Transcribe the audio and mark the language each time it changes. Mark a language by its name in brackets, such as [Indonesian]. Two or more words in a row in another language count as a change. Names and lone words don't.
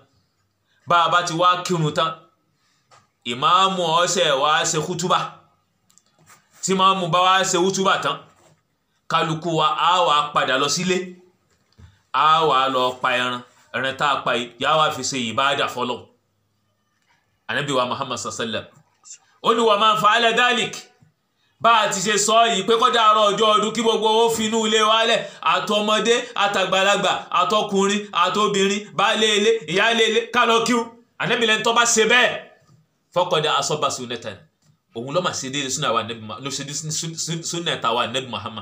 [Yoruba] Bá a bá ti wá kírun tán, ìmáàmù ó ṣe wá ṣe kútúbà. Tí ìmáàmù bá wá ṣe kútúbà tán, kálukú wa á wá padà lọ sílé, á wá lọ pa ẹran tá a pa yá wá fi ṣe ìbáàdà fọ́lọ́run. Ànábì wa Muhammad [Arabic] صلى الله عليه وسلم [Yoruba] ó ní [Arabic] ومن فعل ذلك, [Yoruba] bá a ti ṣe sọ yìí pé kọ́dà àárọ̀ ọjọ́ ọdún kí gbogbo ó fi inú ilé wálẹ̀, àtọmọdé àtàgbàlagbà àtọkùnrin àtobìnrin, baálé ilé ìyálé ilé, ká lọ kírun. Ànábì lẹ́ni tó bá ṣe bẹ́ẹ̀ [Arabic] فقد أصاب سنة, [Yoruba] òun ló máa ṣe déédéé súnà tàwa Ànábì Muhammad.